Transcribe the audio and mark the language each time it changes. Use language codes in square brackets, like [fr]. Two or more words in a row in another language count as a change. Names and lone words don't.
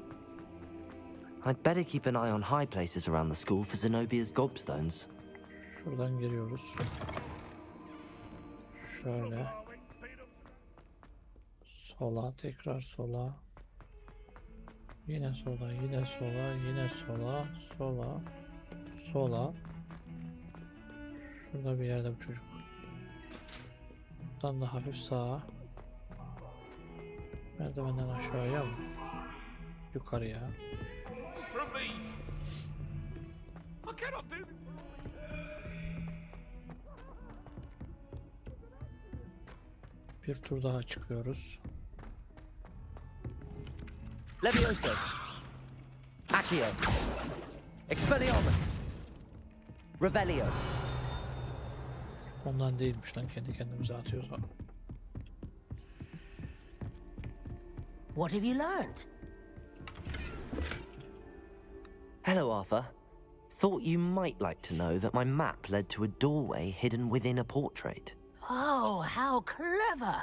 [en] I'd better keep an eye on high places around the school for Zenobia's gobstones. [tr] Şuradan giriyoruz. Şöyle. Sola, tekrar sola. Yine sola, yine sola, yine sola, sola, sola. Şurada bir yerde bu çocuk. Buradan da hafif sağa. Merdivenden aşağıya mı? Yukarıya. Bir tur daha çıkıyoruz. [la] Levioso. Accio. Expelliarmus. Revelio. [tr] Ondan değilmiş lan, kendi kendimize atıyoruz abi. [en] What have you learned? Hello, Arthur. Thought you might like to know that my map led to a doorway hidden within a portrait. Oh, how clever!